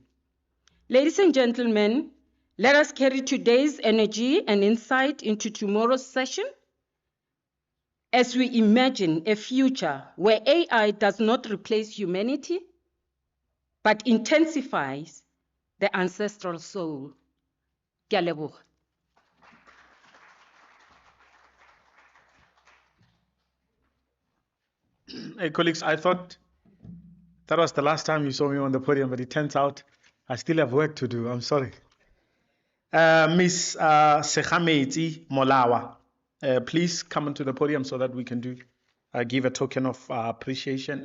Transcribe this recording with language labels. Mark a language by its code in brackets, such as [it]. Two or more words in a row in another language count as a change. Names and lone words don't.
[en] Ladies and gentlemen, let us carry today's energy and insight into tomorrow's session as we imagine a future where AI does not replace humanity, but intensifies the ancestral soul. [nso] Ke a leboga. [en] Hey, colleagues, I thought that was the last time you saw me on the podium, but it turns out I still have work to do. I'm sorry. Miss Sekhameti Molawa, please come onto the podium so that we can give a token of appreciation.